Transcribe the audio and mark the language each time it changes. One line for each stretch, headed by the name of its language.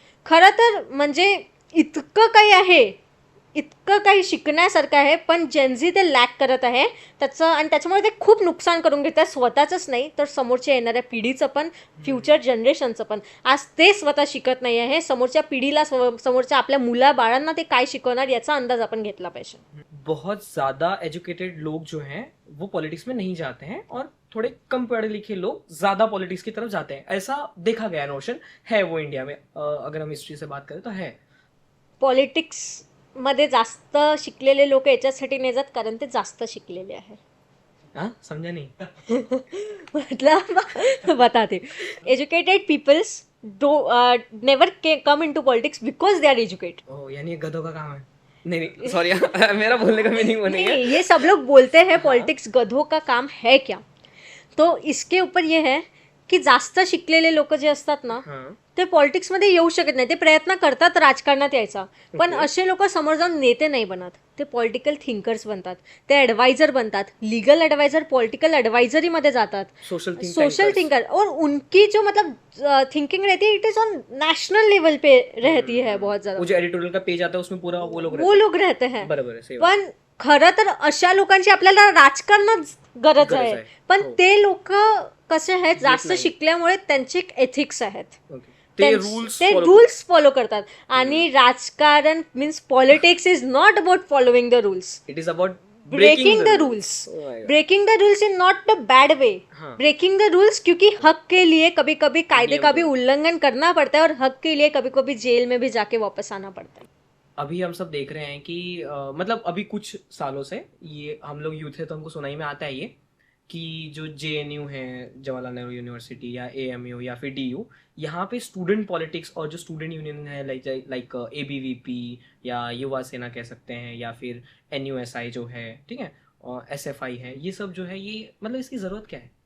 Marathi: खरं तर म्हणजे इतकं काही शिकण्यासारखं आहे, पण जेनझी ते लॅक करत आहे त्याचं, आणि त्याच्यामुळे ते खूप नुकसान करून घेत आहे, स्वतःचंच नाही तर समोरच्या येणाऱ्या पिढीचं पण, फ्युचर जनरेशनचं पण. आज ते स्वतः शिकत नाही आहे, समोरच्या पिढीला, समोरच्या आपल्या मुला बाळांना ते काय शिकवणार याचा अंदाज आपण घेतला पाहिजे.
Hindi: बहुत ज़्यादा एजुकेटेड लोग जो हैं वो पॉलिटिक्स में नहीं जाते हैं और थोड़े कम पढ़े लिखे लोग ज़्यादा पॉलिटिक्स की तरफ जाते हैं, ऐसा देखा गया नोशन है वो इंडिया में. अगर हम हिस्ट्री से बात करें तो है.
Marathi: पॉलिटिक्स मध्ये जास्त शिकलेले लोक याच्यासाठी नाही जात कारण ते जास्त शिकलेले आहे.
Hindi: समझा नहीं. मतलब बताते,
English: Educated peoples never come into politics because they are educated.
Hindi: यानी गधों का काम है. नहीं सॉरी मेरा बोलने का मीनिंग वो नहीं है. ये सब लोग बोलते हैं पॉलिटिक्स गधों का काम है क्या.
Marathi: तो इसके ऊपर ये है की जास्त शिकलेले लोक जे असतात ना ते पॉलिटिक्समध्ये येऊ शकत नाही. ते प्रयत्न करतात राजकारणात यायचा, पण असे लोक समोर जाऊन नेते नाही बनत, ते पॉलिटिकल थिंकर्स बनतात, ते ॲडवायझर बनतात, लीगल ॲडवायझर, पॉलिटिकल ॲडवायझरीमध्ये जातात, सोशल थिंकर.
Hindi: और उनकी जो मतलब थिंकिंग रहती है
English: it is on national level
Hindi: पे रहती है बहुत ज़्यादा. जो एडिटोरियल का पेज आता है उसमें पूरा वो लोग रहते हैं.
Marathi: बरोबर आहे. पण खरं तर अशा लोकांची आपल्याला राजकारणात गरज आहे, पण ते लोक कसे आहेत, जास्त शिकल्यामुळे त्यांचे एथिक्स आहेत, ते रूल्स फॉलो करतात. आणि राजकारण
English: Means politics is not about following the rules, it is about breaking the rules. Breaking the rules in not the bad way, breaking the rules
Hindi: क्योंकि हक के लिए कभी कभी कायदे का भी उल्लंघन करना पड़ता है और हक के लिए कभी कभी जेल में भी जाके वापस आना पड़ता है. अभी हम सब देख रहे हैं कि मतलब अभी कुछ सालों से ये हम लोग यूथ है तो हमको सुनाई में आता है ये कि जो JNU है, जवाहरलाल नेहरू यूनिवर्सिटी, या AMU या फिर DU, यहाँ पे स्टूडेंट पॉलिटिक्स और जो स्टूडेंट यूनियन है लाइक ABVP या युवा सेना कह सकते हैं, या फिर NUSI जो है, ठीक है, और SFI है, ये सब जो है, ये मतलब इसकी ज़रूरत क्या है.